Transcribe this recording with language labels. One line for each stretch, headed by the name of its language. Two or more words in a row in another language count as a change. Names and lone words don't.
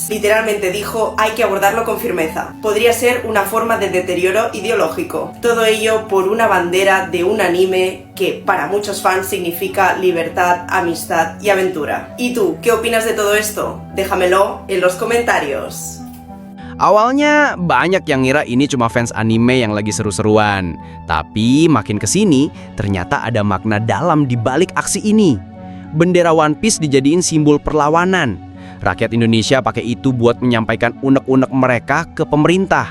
Spanish: Literalmente dijo, hay que abordarlo con firmeza. Podría ser una forma de deterioro ideológico. Todo ello por una bandera de un anime que para muchos fans significa libertad, amistad y aventura. ¿Y tú, qué opinas de todo esto? Déjamelo en los comentarios.
Indonesian: Awalnya banyak yang ngira ini cuma fans anime yang lagi seru-seruan. Tapi makin kesini ternyata ada makna dalam di balik aksi ini. Bendera One Piece dijadiin simbol perlawanan. Rakyat Indonesia pakai itu buat menyampaikan unek-unek mereka ke pemerintah.